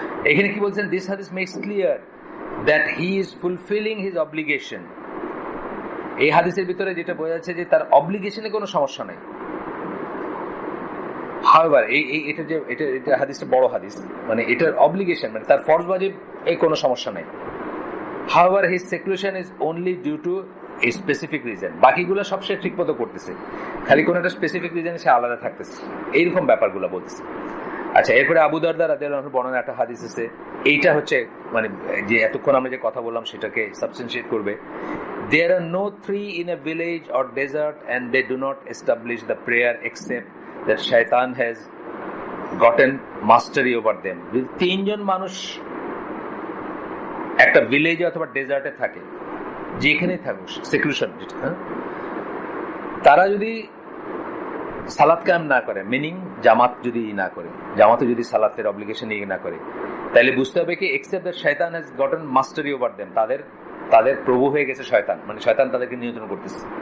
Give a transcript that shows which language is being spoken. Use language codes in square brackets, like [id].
[bn] এখানে কি বলছেন, [en] This hadith makes clear that he is fulfilling his obligation. [bn] এই হাদিসের ভিতরে যেটা বোঝা যাচ্ছে যে তার অব্লিগেশনে কোনো সমস্যা নেই। However, এটা হাদিসটা বড় হাদিস, মানে এটার অব্লিগেশন, মানে তার ফরজ ওয়াজিব, এই কোনো সমস্যা নেই। [en] However, his seclusion is only due to a specific reason. [bn] বাকিগুলো সব সে ঠিক মতো করতেছে, খালি কোনো একটা স্পেসিফিক রিজনে সে আলাদা থাকতেছে, এইরকম ব্যাপারগুলো বলতেছে। আচ্ছা, এরপরে আবু দারদা রাদিয়াল্লাহু আনহু বর্ণনা একটা হাদিস আছে, এইটা হচ্ছে মানে যে এতক্ষণ আমরা যে কথা বললাম সেটাকে সাবস্টেন্সিয়েট করবে। [en] There are no three in a village or desert and they do not establish the prayer except that shaitan has gotten mastery over them. [bn] তিনজন মানুষ একটা ভিলেজে অথবা ডেজার্টে থাকে, যেখানেই থাকুক, সেক্লুশন যেটা, তারা যদি সালাত কায়েম না করে, মিনিং জামাত যদি না করে, জামাতে যদি সালাতের অব্লিগেশন না করে, তাহলে বুঝতে হবে কি [en] except that শয়তান has gotten mastery over them, [bn] তাদের প্রভু হয়ে গেছে শয়তান, মানে শয়তান তাদেরকে নিয়ন্ত্রণ করতেছে।